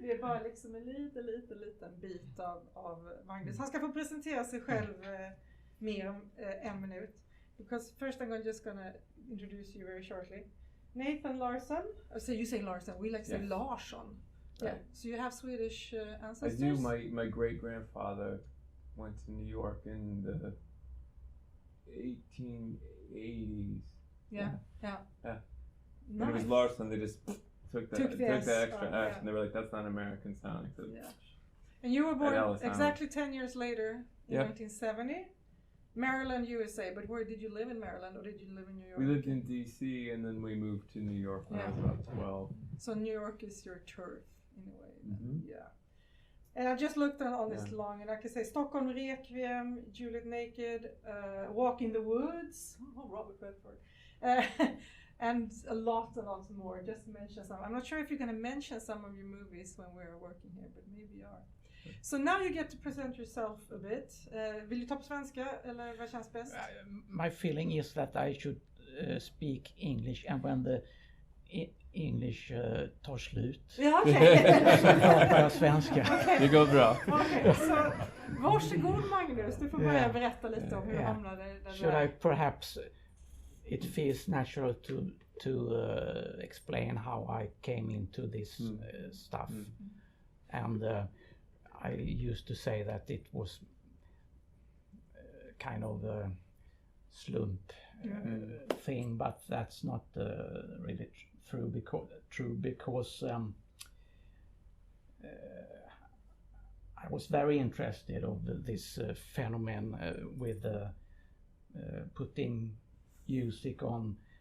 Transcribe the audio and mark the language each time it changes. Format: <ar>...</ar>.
<sv>Det är bara liksom en liten bit av Magnus. Han ska få presentera sig själv mer om en minut.</sv> <en>Because first I'm just gonna introduce you very shortly. Nathan Larson. So you say Larson. We like to say Larsson. Yeah. So you have Swedish ancestors? I do. My great-grandfather went to New York in the 1880s. Yeah. When it was Larson, they just took that extra S, and they were like, "That's not American sounding." So And you were born exactly 10 years later, in 1970, Maryland, USA. But where did you live in Maryland, or did you live in New York? We lived in D.C. and then we moved to New York when I was about 12. So New York is your turf in a way. Yeah. And I just looked on this long, and I can say Stockholm Requiem, Juliet Naked, Walk in the Woods, Robert Redford, and a lot more. Just mention some. I'm not sure if you're going to mention some of your movies when we're working here, but maybe you are. So now you get to present yourself a bit.</en> <sv>Vill du ta på svenska, eller vad känns bäst?</sv> <en>My feeling is that I should speak English, and when the English</en> <sv>tar slut så pratar jag svenska. Det går bra. Så varsågod Magnus, du får börja berätta lite om hur du hamnade där.</sv> <en>Should I perhaps, it feels natural to explain how I came into this stuff. And I used to say that it was kind of a slump thing, but that's not really true because I was very interested of this phenomenon with putting music on.</en>